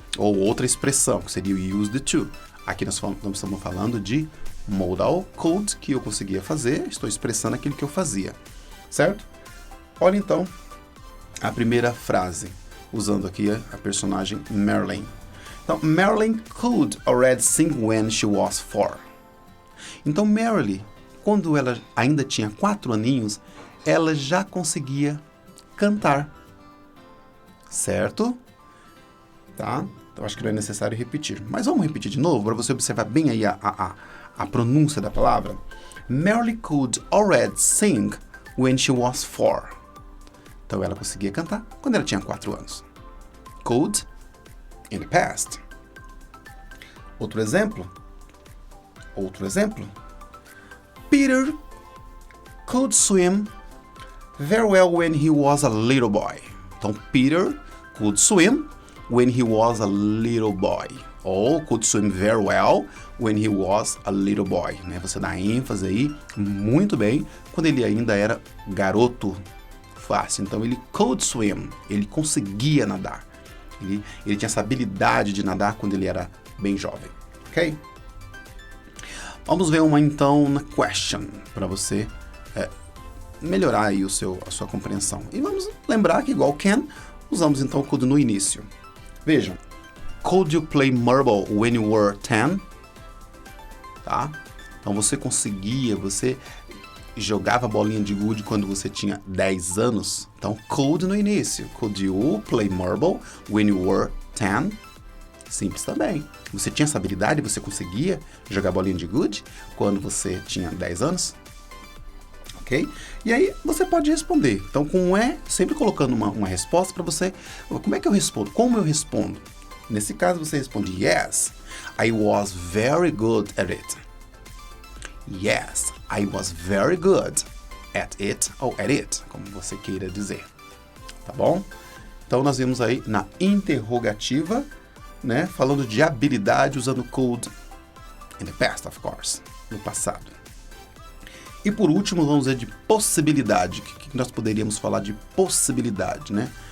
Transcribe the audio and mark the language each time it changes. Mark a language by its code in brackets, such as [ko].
[pt] Ou outra expressão, que seria o [en] use the to. [pt] Aqui nós estamos falando de modal could, que eu conseguia fazer, estou expressando aquilo que eu fazia, certo? Olha então a primeira frase, usando aqui a personagem Marilyn. [en] Então, Marilyn could already sing when she was 4. [pt] Então, Marilyn, quando ela ainda tinha 4 aninhos, ela já conseguia cantar. Certo? Tá? Então, acho que não é necessário repetir. Mas vamos repetir de novo, para você observar bem aí a pronúncia da palavra. [en] Marilyn could already sing when she was 4. [pt] Então, ela conseguia cantar quando ela tinha 4 anos. [en] Could in the past. [pt] Outro exemplo. [en] Peter could swim very well when he was a little boy. Então, Peter could swim when he was a little boy. Ou could swim very well when he was a little boy. [pt] Né? Você dá ênfase aí, muito bem, quando ele ainda era garoto. Fácil. Então, ele [en] could swim. [pt] Ele conseguia nadar. Ele tinha essa habilidade de nadar quando ele era bem jovem. Ok? Vamos ver uma, então, na question, para você melhorar aí a sua compreensão. E vamos lembrar que, igual can, usamos, então, o could no início. Vejam. [en] Could you play marble when you were 10? [pt] Tá? Então, você jogava bolinha de gude quando você tinha 10 anos. Então, could no início. [en] Could you play marble when you were 10? [pt] Simples também. Você tinha essa habilidade? Você conseguia jogar bolinha de gude quando você tinha 10 anos? Ok? E aí, você pode responder. Então, com sempre colocando uma resposta para você. Como é que eu respondo? Como eu respondo? Nesse caso, você responde yes. [en] I was very good at it. Yes, I was very good at it, [pt] ou [en] at it, [pt] como você queira dizer. Tá bom? Então, nós vimos aí na interrogativa, né, falando de habilidade, usando [en] could in the past, of course, [pt] no passado. E por último, vamos ver de possibilidade. O que nós poderíamos falar de possibilidade, né?